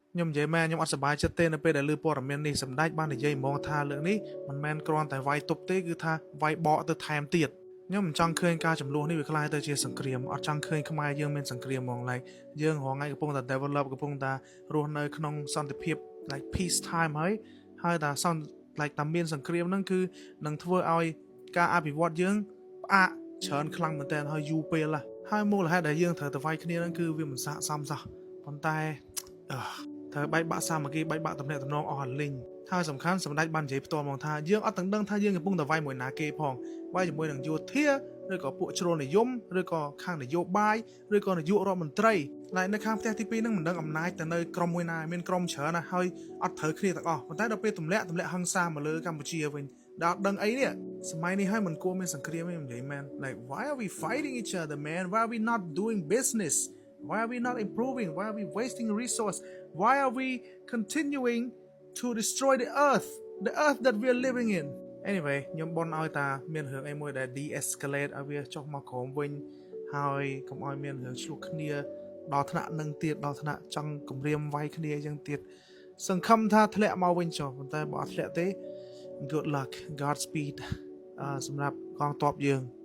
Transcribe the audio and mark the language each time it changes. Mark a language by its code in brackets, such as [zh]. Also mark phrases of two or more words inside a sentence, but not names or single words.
[km] ខ្ញុំនិយាយមែនខ្ញុំអត់សប្បាយចិត្តទេនៅពេលដែលឮព័ត៌មាននេះសម្ដេចបាននិយាយហ្មងថាលើកនេះមិនមែនគ្រាន់តែវាយទប់ទេគឺថាវាយបកទៅថែមទៀតខ្ញុំមិនចង់ឃើញការចំនួននេះវាคล้ายទៅជាសង្គ្រាមអត់ចង់ឃើញខ្មែរយើងមានសង្គ្រាមហ្មង like យើងរងថ្ងៃកំពុងតែ develop កំពុងតែរស់នៅក្នុងសន្តិភាព [en] like peace time [km] ហើយតែសន្តិ like តែមានសង្គ្រាមហ្នឹងគឺនឹងធ្វើឲ្យការអភិវឌ្ឍយើងផ្អាកច្រើនខ្លាំងមែនទែនហើយយូរពេលហើយមូលហេតុដែលយើងត្រូវទៅវាយគ្នាហ្នឹងគឺវាមិនស័ក្តិសមសោះប៉ុន្តែត្រូវបែកបាក់សាមគ្គីបែកបាក់ទំនាក់ទំនងអស់ឲ្យលីងហើយសំខាន់សម្ដេចបាននិយាយផ្ទាល់ មកថាយើងអត់ទាំងដឹងថាយើងកំពុងតែវាយមួយណាគេផងវាយជាមួយនឹងយោធាឬក៏ពួកជ្រុលនិយមឬក៏ខាងនយោបាយឬក៏នាយករដ្ឋមន្ត្រីហើយនៅខាងផ្ទះទី2ហ្នឹងមិនដឹងអំ ណាចទៅនៅក្រុមមួយណាមានក្រុមច្រើនណាស់ហើយអត់ត្រូវគ្នាទាំងអស់ប៉ុន្តែដល់ពេលទម្លាក់ហិង្សាមកលើកម្ពុជាវិញដល់ដឹងអីនេះសម័យនេះ ហើយមិនគួរមានសង្គ្រាមទេនិយាយមែន [en] like why are we fighting each other man why are we not doing business why are we not improving why are we wasting resource why are we continuing to destroy the earth that we are living in anyway [km] ខ្ញុំបន់ឲ្យតាមានរឿងអីមួយដែល de-escalate ឲ្យវាចុះមកក្រោមវិញហើយកុំឲ្យមានរឿងឆ្លោះគ្នាដល់ថ្នាក់នឹងទៀតដល់ថ្នាក់ចង់គម្រាមវាយគ្នាអញ្ចឹងទៀតសង្ឃឹមថាធ្លាក់មកវិញចុះប៉ុន្តែបើអត់ធ្លាក់ទេ [en] good luck Godspeed [km] សម្រាប់កងទ័ពយើង